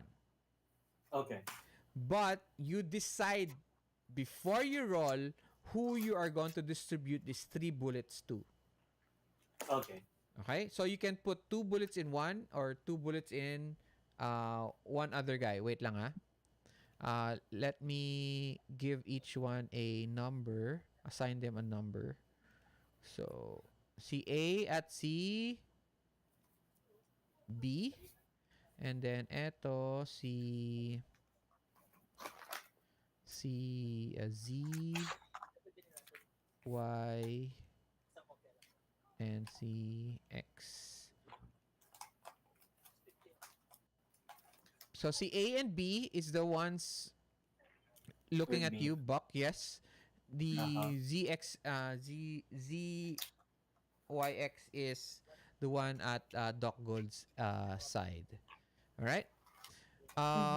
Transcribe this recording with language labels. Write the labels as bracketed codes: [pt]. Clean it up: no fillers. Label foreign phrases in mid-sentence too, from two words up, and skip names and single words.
[en] Okay. But you decide before you roll who you are going to distribute these 3 bullets to. Okay. Okay? So you can put 2 bullets in one or 2 bullets in one other guy. [tl] Wait lang ha. [en] Let me give each one a number. Assign them a number. So, [tl] si A at si B. [en] And then [tl] eto si Z, [en] Y, and si X. So si A and B is the ones looking With at me. you, Buck. Yes. Uh-huh. The ZYX is the one at Doc Gold's side. All right. Mm-hmm.